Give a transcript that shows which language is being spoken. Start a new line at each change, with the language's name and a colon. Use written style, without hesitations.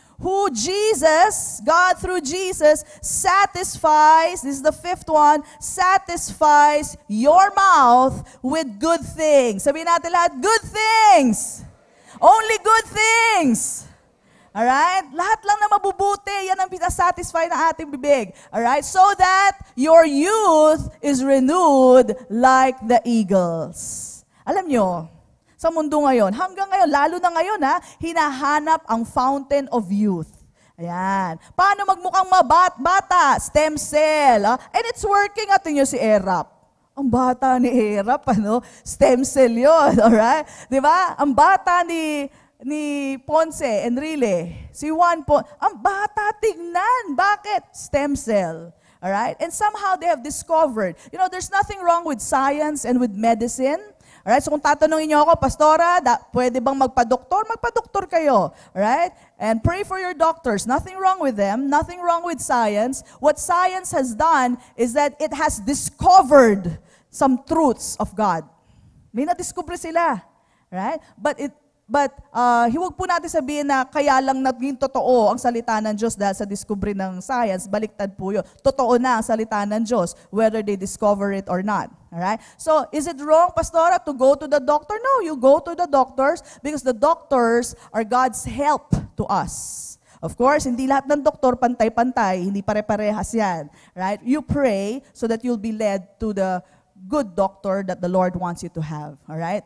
English: Who Jesus, God through Jesus, satisfies, this is the fifth one, satisfies your mouth with good things.
Filipino: Sabihin natin lahat,
English: good things. Only good things. Alright?
Filipino: Lahat lang na mabubuti, yan ang pinasatisfy na ating bibig. Alright?
English: So that your youth is renewed like the eagles.
Filipino: Alam nyo, sa mundo ngayon, hanggang ngayon, lalo na ngayon, hinahanap ang
English: fountain of youth.
Filipino: Ayan. Paano magmukhang bata? Stem cell.
English: And it's working.
Filipino: Atin nyo si Erap. Ang bata ni Erap, stem cell yun. Alright? Diba? Ang bata ni ni Ponce, Enrile, si Juan Ponce, ang bata tignan. Bakit? Stem cell. Alright?
English: And somehow they have discovered, there's nothing wrong with science and with medicine.
Filipino: Alright? So kung tatanungin niyo ako, Pastora, pwede bang magpa-doktor? Magpa-doktor kayo. Alright?
English: And pray for your doctors. Nothing wrong with them. Nothing wrong with science. What science has done is that it has discovered some truths of God.
Filipino: May na-discover sila. Right? But huwag po natin sabihin na kaya lang naging totoo ang salita ng Diyos dahil sa discovery ng science. Baliktad po yun. Totoo na ang salita ng Diyos,
English: whether they discover it or not.
Filipino: Alright?
English: So, is it wrong, Pastora, to go to the doctor? No, you go to the doctors because the doctors are God's help to us. Of course,
Filipino: hindi lahat ng doktor pantay-pantay, hindi pare-parehas yan. Right?
English: You pray so that you'll be led to the good doctor that the Lord wants you to have. Alright?